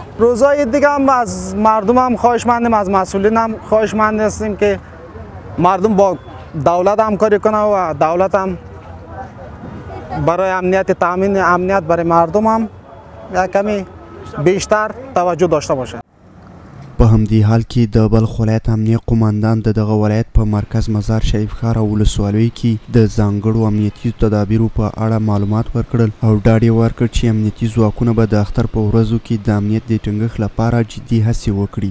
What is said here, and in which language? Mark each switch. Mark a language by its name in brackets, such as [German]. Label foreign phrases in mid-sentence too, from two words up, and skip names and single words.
[Persian] روزای دیگه هم از مردم هم خواهشمندیم، از مسئولین هم خواهشمند هستیم که مردم با دولت همکاری کنه و دولت هم برای امنیت تامین امنیت برای مردم هم کمی بیشتر توجه داشته باشه. [Pashto] په همدې حال کې د بلخ ولایت امنیه قماندان د دغه ولایت په مرکز مزار شریف ښار او ولسوالیو کې د ځانګړو امنیتي تدابیرو په اړه معلومات ورکړل او ډاډ یې ورکړ چې امنیتي ځواکونه به د اختر په ورځو کې د امنیت د ټینګښت لپاره جدي هڅې وکړي.